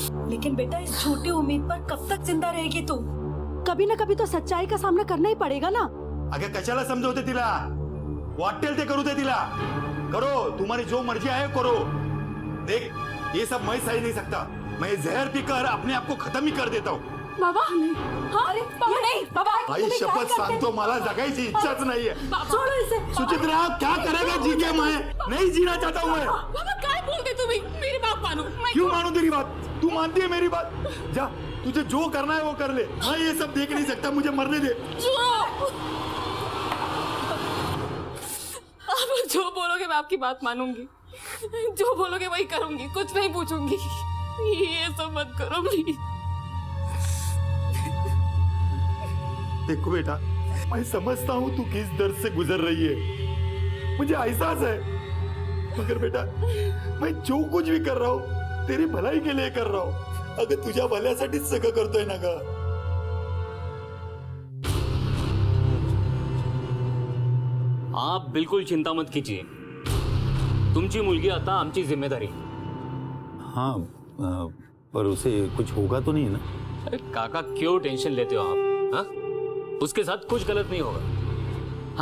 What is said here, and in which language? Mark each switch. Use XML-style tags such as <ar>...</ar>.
<hi>लेकिन बेटा, इस छोटी उम्मीद पर कब तक जिंदा रहेगी तू? कभी ना कभी तो सच्चाई का सामना करना ही पड़ेगा ना।</hi> <mr>अगं कशाला समजवते तिला? वाटेल ते करू दे तिला।</mr> <hi>करो, तुम्हारी जो मर्जी है करो। देख, ये सब मैं सही नहीं सकता। मैं जहर पीकर अपने आप को खत्म ही कर देता हूँ। बाबा, हाँ, अरे बाबा नहीं, बाबा</hi> <mr>आई शपथ सांगतो, मला जगायची इच्छाच नाहीये।</mr> <hi>छोड़ो इसे। सुचित्रा, क्या करेगा जी के? मैं नहीं जीना चाहता हूँ। मैं बाबा क्या बोलते तुम्हें? मेरी बात मानो। क्यों मानू तेरी बात? तू मानती है मेरी बात? जा, तुझे जो करना है वो कर ले। मैं ये सब देख नहीं सकता, मुझे मरने दे। आप जो बोलोगे मैं आपकी बात मानूंगी। जो बोलोगे वही करूंगी, कुछ नहीं पूछूंगी। ये सब मत करो प्लीज। देखो बेटा, मैं समझता हूँ तू किस दर्द से गुजर रही है, मुझे एहसास है। मगर बेटा, मैं जो कुछ भी कर रहा हूँ तेरी भलाई के लिए कर रहा हूँ।</hi> <mr>अगर तुझ्या भल्यासाठीच सगळं करतोय ना ग।</mr> <hi>आप बिल्कुल चिंता मत कीजिए,</hi> <mr>तुमची मुलगी आता आमची जिम्मेदारी।</mr> <hi>हाँ, पर उसे कुछ होगा तो नहीं ना? अरे काका, क्यों टेंशन लेते हो आप? हाँ, उसके साथ कुछ गलत नहीं होगा।</hi>